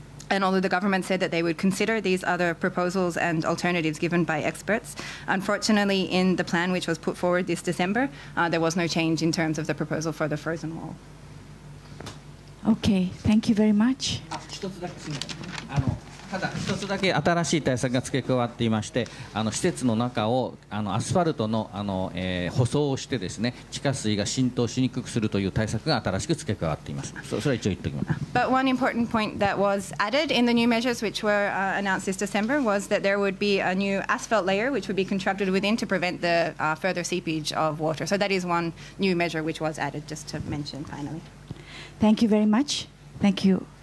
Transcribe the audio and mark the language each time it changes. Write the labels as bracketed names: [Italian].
[English] And although the government said that they would consider these other proposals and alternatives given by experts, unfortunately in the plan which was put forward this December, there was no change in terms of the proposal for the frozen wall. Okay, thank you very much. [Japanese] 一つだけすみません。ただ一つだけ新しい対策が付け加わっていまして、施設の中をアスファルトの舗装をしてですね、地下水が浸透しにくくするという対策が新しく付け加わっています。それは一応言っておきます。 [English] But one important point that was added in the new measures which were announced this December was that there would be a new asphalt layer which would be constructed within to prevent the further seepage of water. So that is one new measure which was added, just to mention finally. Thank you very much. Thank you.